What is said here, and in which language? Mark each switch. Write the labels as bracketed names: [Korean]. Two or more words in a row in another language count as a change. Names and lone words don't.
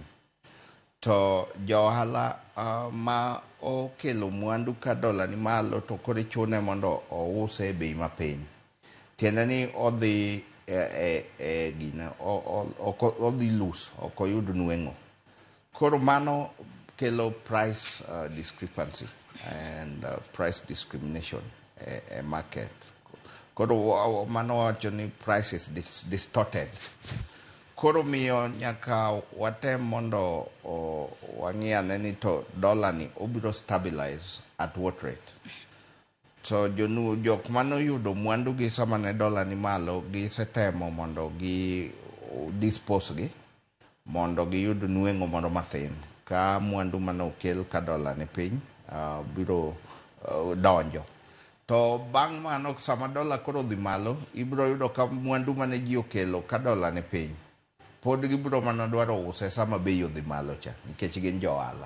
[Luo (Kenya and Tanzania)] To johala ma okelo mwandu ka dola ni malo to kore chune mondo ouse e bei mapiny, tiende ni odhi gina odhi lose, ok oyud nweng'o. Koro mano kelo [English] price discrepancy and price discrimination e market. [Luo (Kenya and Tanzania)] Koro mano wacho ni [English] price is distorted. [Luo (Kenya and Tanzania)] Koro miyo nyaka watem mondo wang'iyane ni to dola ni obiro stabilize [English] at what rate. [Luo (Kenya and Tanzania)] So jok manoyudo mwandu gi sama ne dola ni malo gisetemo mondo gi dispose gi mondo giyud nweng'o moro mathin ka mwandu manokel ka dola ni piny biro donjo. To bang' mano sama dola koro dhi malo ibiro yudo ka mwandu mane ji okelo ka dola ni piny pod gibiro mana dwaro use sama bei odhi malo cha, nikech gin johala.